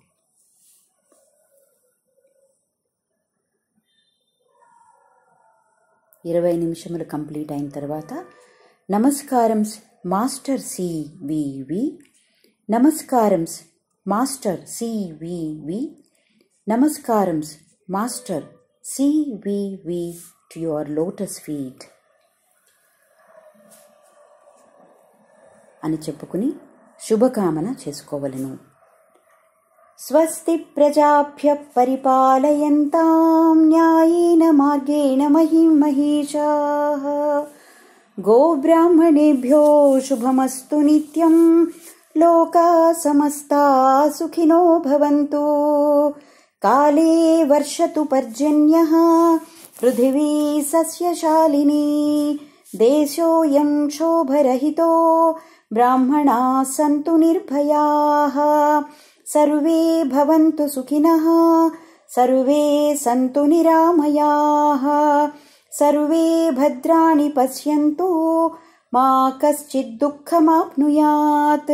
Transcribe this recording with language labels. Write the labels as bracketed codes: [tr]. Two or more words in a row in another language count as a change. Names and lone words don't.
[te] నిమిషములు కంప్లీట్ అయిన తర్వాత నమస్కారం మాస్టర్ సివివి, నమస్కారం మాస్టర్ సివివి, నమస్కారం మాస్టర్ సివివి [en] to your lotus feet [te] అని చెప్పుకుని శుభకామన చేసుకోవలను. [sa] స్వస్తి ప్రజాభ్యః పరిపాలయంతాం న్యాయేన మార్గేణ మహిమహీషాః. గోబ్రాహ్మణేభ్యో శుభమస్తు నిత్యం. లోకాః సమస్తాః సుఖినో భవంతు. కాలే వర్షతు పర్జన్యః పృథివీ సస్యశాలినీ. దేశోऽयं శోభరహితో బ్రాహ్మణాः సంతు నిర్భయాः. సర్వే భవంతు సుఖినః, సర్వే సంతు నిరామయాః, సర్వే భద్రాణి పశ్యంతు, మా కశ్చిద్ దుఃఖమాప్నుయాత్.